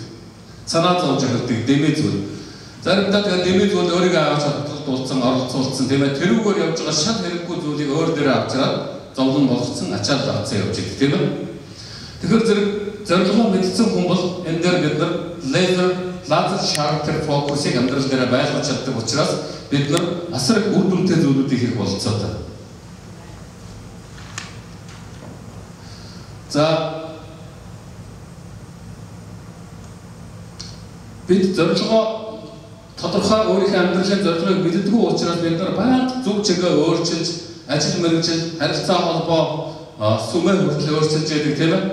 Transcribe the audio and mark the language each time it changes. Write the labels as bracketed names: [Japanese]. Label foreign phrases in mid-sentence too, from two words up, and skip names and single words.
[Mongolian] Санаа зовж ирдэг дэмий зүйл. Заримдаа тэгээд дэмий зүйл өөрийгөө аваад дуулсан, оролцуулсан тийм ээ. Тэрүүгээр явж байгаа шал хэрэггүй зүйлийг өөр дээрээ авчираад зовлон болгоцсон ачаал авцсан явж идэг тийм ээ. Тэгэхээр зэрэг зорилгоо мэдсэн хүн бол энэ дээр бид нар [English] laser sharper focus- [Mongolian] ыг амьдрал дээр байлгаж чаддаг учраас бид нар асар их үр дүнтэй зүйлүүдийг хийх бололцоотой. За бид зорилгоо тодорхой өөрийнхөө амьдралын зорилгыг мэддэггүй учраас бид нар баян зөв чигээ өөрчилж, ажил мэргэжил, харилцаа холбоо, сүмээ хүртэл өөрчилж яадаг тийм ээ.